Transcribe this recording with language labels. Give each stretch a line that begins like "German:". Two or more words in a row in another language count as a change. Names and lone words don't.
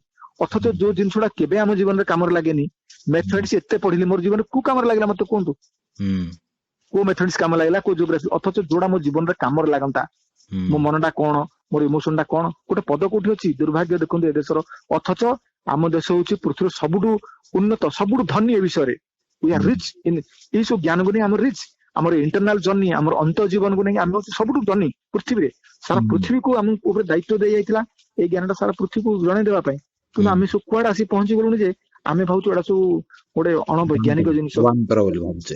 Odia: ଅଥଚ ଯୋଉ ଜିନିଷଟା କେବେ ଆମ ଜୀବନରେ କାମରେ ଲାଗେନି, ମ୍ୟାଥମେଟିକ୍ସ ଏତେ ପଢିଲି ମୋର ଜୀବନରେ କୋଉ କାମରେ ଲାଗିଲା ମତେ କୁହନ୍ତୁ? କୋଉ ମ୍ୟାଥମେଟିକ୍ସ କାମ ଲାଗିଲା, କୋଉ ଜିଓଗ୍ରାଫି? ଅଥଚ ଯୋଉଟା ମୋ ଜୀବନରେ କାମରେ ଲାଗନ୍ତା, ମୋ ମନଟା କଣ, ମୋର ଇମୋସନ ଟା କଣ, ଗୋଟେ ପଦ କୋଉଠି ଅଛି? ଦୁର୍ଭାଗ୍ୟ ଦେଖନ୍ତୁ ଏ ଦେଶର। ଅଥଚ ଆମ ଦେଶ ହଉଛି ପୃଥିବୀର ସବୁଠୁ ଉନ୍ନତ, ସବୁଠୁ ଧନୀ ଏ ବିଷୟରେ।
English: we are rich in
Odia: ଏଇ ସବୁ ଜ୍ଞାନକୁ ନେଇ ଆମର ରିଚ୍, ଆମର
English: internal journey,
Odia: ଆମର ଅନ୍ତ ଜୀବନକୁ ନେଇ ଆମେ ହଉଛି ସବୁଠୁ ଧନୀ ପୃଥିବୀରେ। ସାରା ପୃଥିବୀକୁ ଆମକୁ ଉପରେ ଦାୟିତ୍ୱ ଦିଆଯାଇଥିଲା ଏଇ ଜ୍ଞାନଟା ସାରା ପୃଥିବୀକୁ ଜଣେଇ ଦେବା ପାଇଁ। କିନ୍ତୁ ଆମେ ସବୁ କୁଆଡେ ଆସି ପହଞ୍ଚି ଗଲୁଣି ଯେ ଆମେ ଭାବୁଛୁ ଏଟା ସବୁ ଗୋଟେ ଅଣବୈଜ୍ଞାନିକ ଜିନିଷ, ଅବାନ୍ତର ବୋଲି ଭାବୁଛେ,